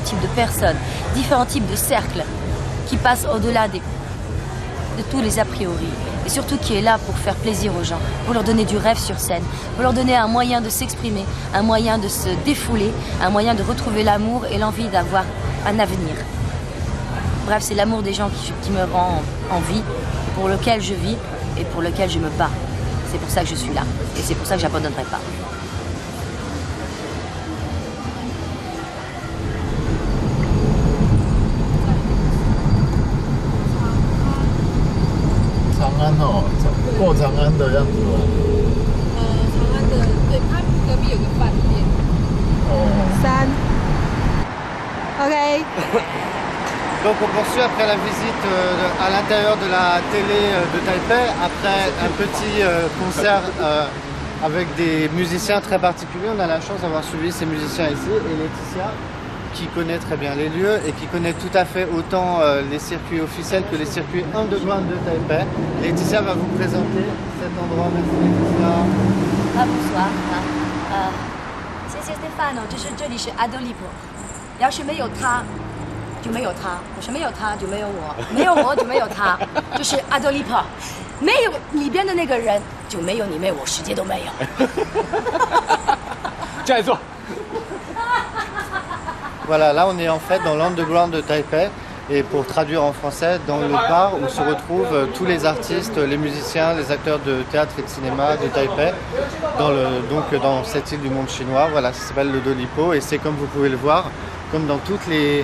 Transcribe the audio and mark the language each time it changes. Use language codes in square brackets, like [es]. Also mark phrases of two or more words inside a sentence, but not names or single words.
[fr] types de personnes, différents types de cercles qui passent au-delà de tous les a priori et surtout qui est là pour faire plaisir aux gens, pour leur donner du rêve sur scène, pour leur donner un moyen de s'exprimer, un moyen de se défouler, un moyen de retrouver l'amour et l'envie d'avoir un avenir. Bref, c'est l'amour des gens qui me rend en vie, pour lequel je vis et pour lequel je me bats. C'est pour ça que je suis là. Et c'est pour ça que j'abandonnerai pas. [zh] 长安哦，过长安的样子吗？长安的，对，它隔壁有个饭店。3 OK。 [fr] Donc on poursuit après la visite à l'intérieur de la télé de Taipei, après un petit concert avec des musiciens très particuliers. On a la chance d'avoir suivi ces musiciens ici et Laetitia qui connaît très bien les lieux et qui connaît tout à fait autant les circuits officiels que les circuits underground de Taipei. Laetitia va vous présenter cet endroit. Merci Laetitia. Bonsoir. [zh] 谢谢 Stefano， 就是这里是 Adolipo， 要是没有他。就没有他，我说没有他就没有我，没有我就没有他，就是 Adolipo， 没有里边的那个人就没有你，没有我，世界都没有。这样做。 [fr] Voilà, là on est en fait dans l'underground de Taipei. Et pour traduire en français, dans le bar où se retrouvent tous les artistes, les musiciens, les acteurs de théâtre et de cinéma de Taipei, dans cette île du monde chinois. Voilà, ça s'appelle le Dolipo et c'est comme vous pouvez le voir, comme dans toutes les...